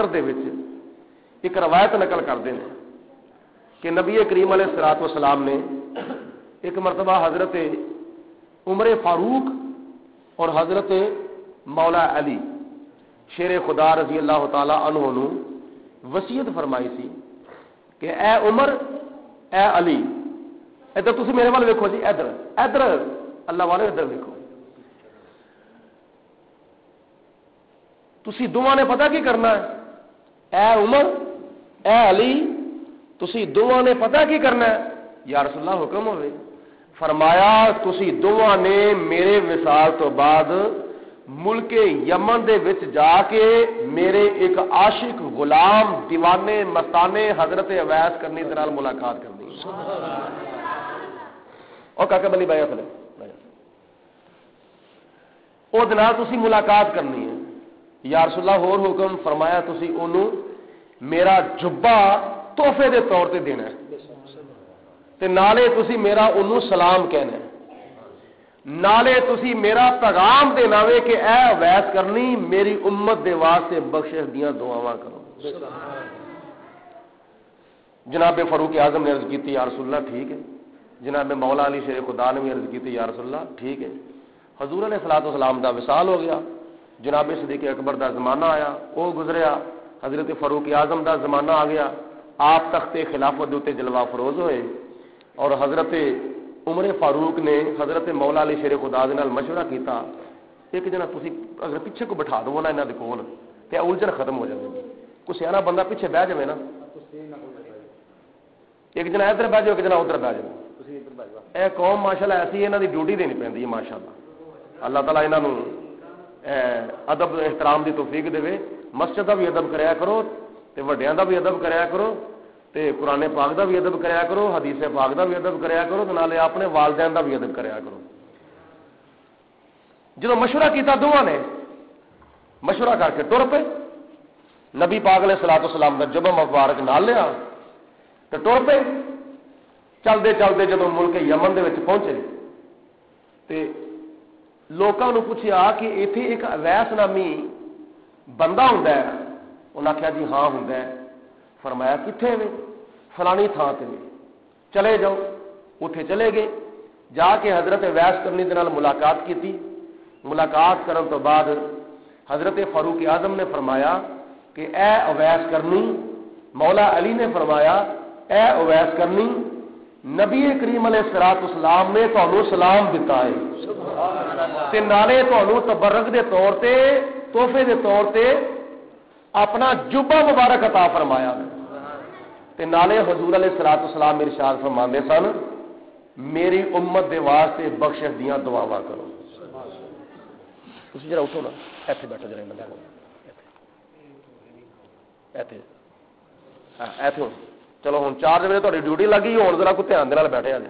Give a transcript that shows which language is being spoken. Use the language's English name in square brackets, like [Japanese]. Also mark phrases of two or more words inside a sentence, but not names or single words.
[Punjabi] دے وچ [Urdu] ایک روایت نقل کرتے ہیں [Punjabi] کہ نبی کریم علیہ الصلوۃ والسلام نے ایک مرتبہ حضرت عمر فاروق اور حضرت مولا علی شیر خدا رضی اللہ تعالی عنہ نو وصیت فرمائی سی کہ اے عمر اے علی ادھر تسی میرے وال ویکھو جی، ادھر ادھر اللہ والے ادھر ویکھو. تسی دونوں نے پتہ کی کرنا ہے، اے عمر اے علی، تسی دونوں نے پتہ کی کرنا ہے. یا رسول اللہ حکم ہوئے. فرمایا تسی دونوں نے میرے وصال تو بعد ملک یمن دے وچ جا کے میرے ایک عاشق غلام دیوانے مستانے حضرت اویس کرنی دے نال ملاقات کرنی. اور کاکا بلی بھائی اصل او دے نال تسی ملاقات کرنی ہے. یا رسول اللہ ہور حکم. فرمایا تسی اونوں میرا جبہ تحفے دے طور تے دینا ہے تے نالے تسی میرا اونوں سلام کہنا ہے، نالے تسی میرا پیغام دینا وے کہ اے اویس کرنی میری امت دے واسطے بخشش دیاں دعاواں کرو. جناب فاروق اعظم نے عرض کی یا رسول اللہ ٹھیک ہے. جناب مولا علی شیر خدا نے بھی عرض کی یا رسول اللہ ٹھیک ہے. حضور علیہ الصلوۃ والسلام دا وصال ہو گیا. جناب صدیق اکبر دا زمانہ آیا، وہ گزریا. حضرت فاروق اعظم دا زمانہ آ گیا. آپ تخت خلافت دے جلوہ فروز ہوئے اور حضرت عمر فاروق نے حضرت مولا علی شیر خدا دے نال مشورہ کیتا. ایک جنا تسی اگر پیچھے کو بٹھا دو نا انہاں دے کول تے الجھن ختم ہو جائے گی. کوئی سیاںا بندہ پیچھے بیٹھ جائے نا، ایک جنا ادھر بیٹھ جائے ایک جنا ادھر بیٹھ جائے. اے قوم ماشاءاللہ ایسی انہاں دی ڈیوٹی دینی پیندی ہے ماشاءاللہ. اللہ تعالیٰ انہاں نوں ادب احترام دی توفیق دے. مسجد دا بھی ادب کریا کرو تے وڈیاں دا بھی ادب کریا کرو تے قرآن پاک دا بھی ادب کریا کرو، حدیث پاک دا بھی ادب کریا کرو تے نالے اپنے والدین دا بھی ادب کریا کرو. جدوں مشورہ کیتا دونوں نے مشورہ کر کے ٹر پے. نبی پاک علیہ الصلوۃ والسلام دا جبہ مبارک نال لیا تے ٹر پے. چلدے چلدے جدوں ملک یمن دے وچ پہنچے تے لوکاں نوں پوچھیا کہ ایتھے ایک اویس نامی بندہ ہوندا ہے. انہاں آکھیا جی ہاں ہوندا ہے. فرمایا کتنے میں؟ فلانی تھان تے چلے جاؤ. اتنے چلے گئے. جا کے حضرت اویس کرنی دے نال ملاقات کی. ملاقات کرن تو بعد حضرت فاروق اعظم نے فرمایا کہ اے اویس کرنی، مولا علی نے فرمایا اے اویس کرنی نبی کریم علیہ الصلوۃ والسلام نے تانوں سلام دتا ہے تے نالے تانوں تبرک دے طور تے تحفے دے طور تے اپنا جبہ مبارک عطا فرمایا تے نالے حضور علیہ الصلوۃ والسلام ارشاد فرماندے سن میری امت دے واسطے بخشش دیاں دعاواں کرو. تسی ذرا اٹھو نا، ایتھے بیٹھو ذرا بندے کو ایتھے ایتھے. چلو ہن 4 بجے تہاڈی ڈیوٹی لگی ہون ذرا کو دھیان دے نال بیٹھے آ جائے.